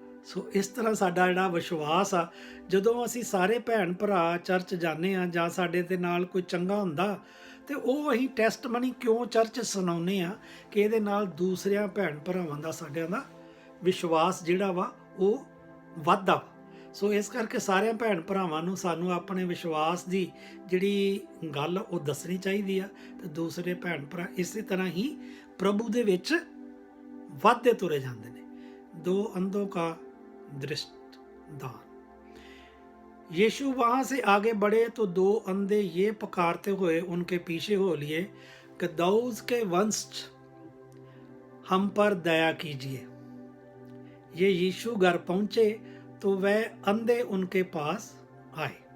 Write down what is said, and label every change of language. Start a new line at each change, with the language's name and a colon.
Punjabi: सो इस तरह साडा जिहड़ा विश्वास आ, जदों असीं सारे भैन भरा चर्च जाने आ जां साडे दे नाल कोई चंगा हुंदा ते ਉਹ ਅਸੀਂ ਟੈਸਟਮਨੀ ਕਿਉਂ ਚਰਚ ਸੁਣਾਉਂਦੇ ਆ ਕਿ ਇਹਦੇ ਨਾਲ ਦੂਸਰਿਆਂ ਭੈਣ ਭਰਾਵਾਂ ਦਾ ਸਾਡਿਆਂ ਦਾ ਵਿਸ਼ਵਾਸ ਜਿਹੜਾ ਵਾ ਉਹ ਵੱਧਦਾ ਵਾ। ਸੋ ਇਸ ਕਰਕੇ ਸਾਰਿਆਂ ਭੈਣ ਭਰਾਵਾਂ ਨੂੰ ਸਾਨੂੰ ਆਪਣੇ ਵਿਸ਼ਵਾਸ ਦੀ ਜਿਹੜੀ ਗੱਲ ਉਹ ਦੱਸਣੀ ਚਾਹੀਦੀ ਆ ਤੇ ਦੂਸਰੇ ਭੈਣ ਭਰਾ ਇਸੇ ਤਰ੍ਹਾਂ ਹੀ ਪ੍ਰਭੂ ਦੇ ਵਿੱਚ ਵੱਧਦੇ ਤੁਰੇ ਜਾਂਦੇ ਨੇ।
Hindi: दो अंधों का दृष्टदान। यीशु वहाँ से आगे बढ़े तो दो अंधे ये पुकारते हुए उनके पीछे हो लिए कि दाऊद के वंश हम पर दया कीजिए। ये यीशु घर पहुँचे तो वह अंधे उनके पास आए।